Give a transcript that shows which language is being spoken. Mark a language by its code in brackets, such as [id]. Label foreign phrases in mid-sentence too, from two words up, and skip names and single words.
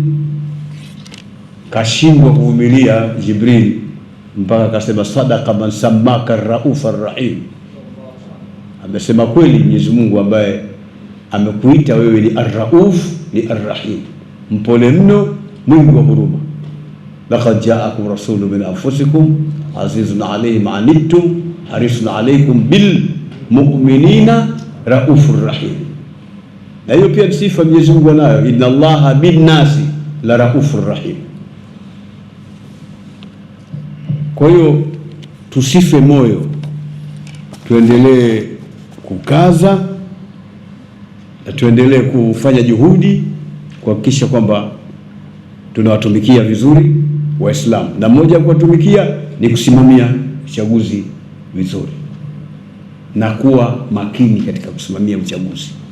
[sw] Kashindwa kuvumilia Jibril, mpaka akasema [ar] صدق من سماك الرؤوف الرحيم, [sw] amesema kweli Mwenyezi Mungu ambaye amekuita wewe ni ar-rauf, ni ar-rahim, mpole mno, mwingi wa huruma. [ar] لقد جاءكم رسول من أنفسكم عزيز عليه ما عنتم حريص عليكم بالمؤمنين رؤوف رحيم. [sw] Na hiyo pia sifa Mwenyezi Mungu anayo, [ar] إن الله بالناس لرؤوف رحيم. [sw] Kwa hiyo tusife moyo, tuendelee kukaza na tuendelee kufanya juhudi kuhakikisha kwamba tunawatumikia vizuri Waislamu, na mmoja wa kuwatumikia ni kusimamia uchaguzi vizuri na kuwa makini katika kusimamia uchaguzi,